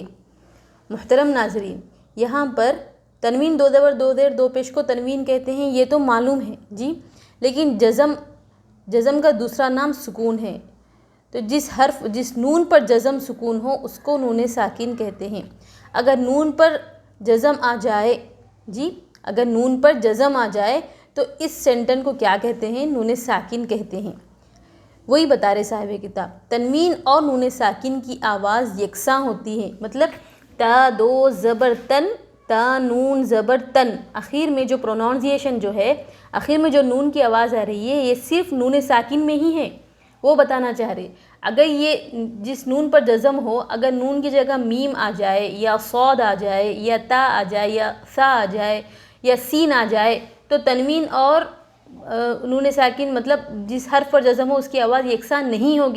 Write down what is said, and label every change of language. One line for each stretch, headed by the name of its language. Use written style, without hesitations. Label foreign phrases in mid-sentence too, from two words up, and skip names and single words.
Urdu: محترم ناظرین، یہاں پر تنوین 2 زبر 2 زیر 2 پیش کو تنوین کہتے ہیں، یہ تو معلوم ہے جی، لیکن جزم کا دوسرا نام سکون ہے، تو جس نون پر جزم سکون ہو اس کو نون ساکن کہتے ہیں۔ اگر نون پر جزم آ جائے اگر نون پر جزم آ جائے تو اس سینٹن کو کیا کہتے ہیں؟ نون ساکن کہتے ہیں۔ وہی بتا رہے صاحب کتاب، تنوین اور نون ساکن کی آواز یکساں ہوتی ہے، مطلب تا دو زبر تن تا نون زبر تن، آخر میں جو پروناؤنسیشن جو ہے، آخر میں جو نون کی آواز آ رہی ہے، یہ صرف نون ساکن میں ہی ہے، وہ بتانا چاہ رہے۔ اگر یہ جس نون پر جزم ہو، اگر نون کی جگہ میم آ جائے یا صاد آ جائے یا تا آ جائے یا سا آ جائے یا سین آ جائے، تو تنوین اور نون ساکن مطلب جس حرف پر جزم ہو اس کی آواز یکساں نہیں ہوگی۔